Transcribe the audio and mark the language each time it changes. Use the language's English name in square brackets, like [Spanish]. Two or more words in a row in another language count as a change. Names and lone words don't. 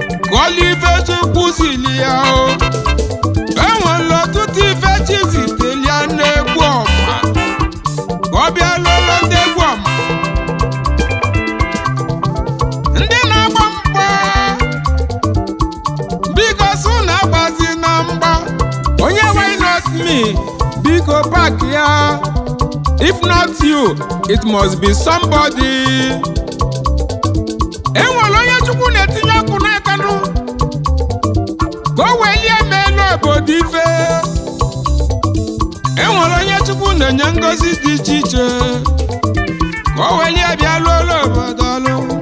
[Igbo] Ka olu ife Chukwu zili ya o. E nwere ọtụtụ ife chi ziteli ya n'egwu ọma. ka ọ bịa lụrụ ndị egwu ọma. Ndị na-agba mgba, biko sụ na-agbazi na mgba. Onye [English] why not me? [Igbo] Biko pack ya. [English] If not you, it must be somebody. [Igbo] E nwere onye Chukwu na-etinye ọkụ n'aka nụ, ka o welie mee elu obodo ife. E nwere onye Chukwu na-enye ngọzi dị iche iche, ka o welie bịa lụọ elu obodo ọlụ.